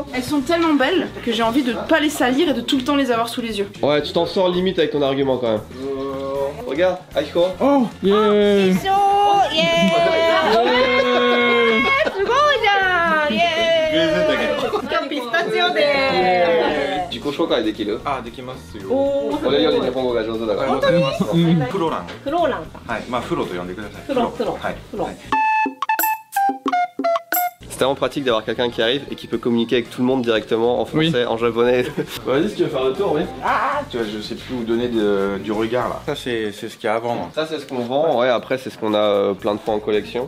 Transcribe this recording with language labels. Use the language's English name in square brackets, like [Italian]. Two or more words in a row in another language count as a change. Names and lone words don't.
[French] Elles sont tellement belles que j'ai envie de pas les salir et de tout le temps les avoir sous les yeux. Ouais, tu t'en sors limite avec ton argument quand même. Regarde, Aiko. [English] Oh, yeah. [French] Du cochon quand il est des kilos. [Japanese] あ、できますよ。俺より日本語が上手だから。フロラン。フローラン。はい、まあフロと呼んでください。フロ。はい。 [French] C'est tellement pratique d'avoir quelqu'un qui arrive et qui peut communiquer avec tout le monde directement en français, en japonais. Vas-y si tu veux faire le tour, oui. Tu vois, je sais plus où donner du regard là. Ça c'est ce qu'il y a à vendre. Ça c'est ce qu'on vend, ouais, après c'est ce qu'on a plein de fois en collection.